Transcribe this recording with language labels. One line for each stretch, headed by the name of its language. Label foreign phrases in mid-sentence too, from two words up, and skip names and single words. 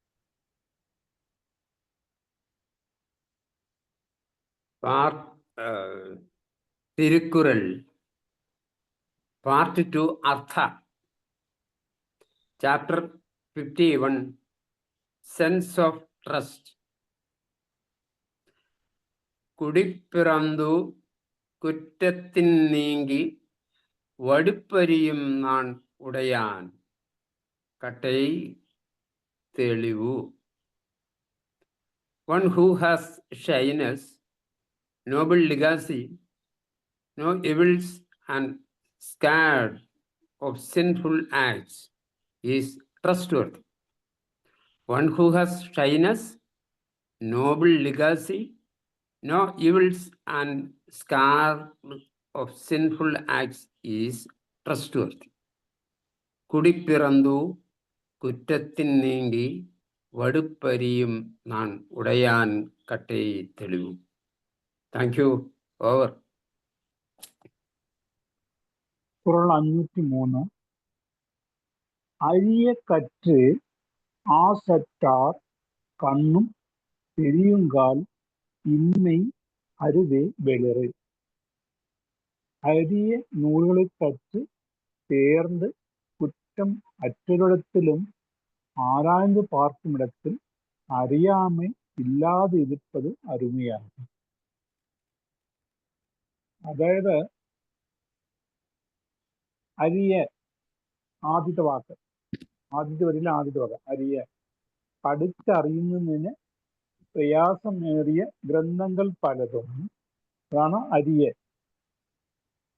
English: തിരുക്കുറൾ Part 2 Artha Chapter 51 Sense of Trust.
Tamil: குடிப்பிறந்து குற்றத்தின் நீங்கி வடுப்பரியும் நாண் உடையான் கட்டை தெளிவு.
English: One who has shyness, noble legacy, no evils and scared of sinful acts is trustworthy. One who has shyness, noble legacy, no evils and scared of sinful acts is trustworthy.
Tamil: குடிப்பிறந்து குற்றத்தின் நீங்கி வடுப்பரியும் நாண் உடையான் கட்டே தெளிவு.
English: Thank you. Over.
Tamil: കുറൾ 503 அரிய கற்று ஆசற்றார் கண்ணும் தெரியுங்கால் இன்மை அருவே வெளிறு. அரிய நூல்களை கற்று தேர்ந்து குற்றம் அற்றொரிடத்திலும் ஆராய்ந்து பார்க்கும் இடத்தில் அறியாமை இல்லாதே இருப்பது அருமையாகும்.
Malayalam: അതായത് അരിയ ആദ്യത്തെ വാക്ക്, ആദ്യത്തെ വരിയിലെ ആദ്യത്തെ വാക്ക് അരിയ. പഠിച്ചറിയുന്നതിന് പ്രയാസമേറിയ ഗ്രന്ഥങ്ങൾ പലതും, അതാണ് അരിയ.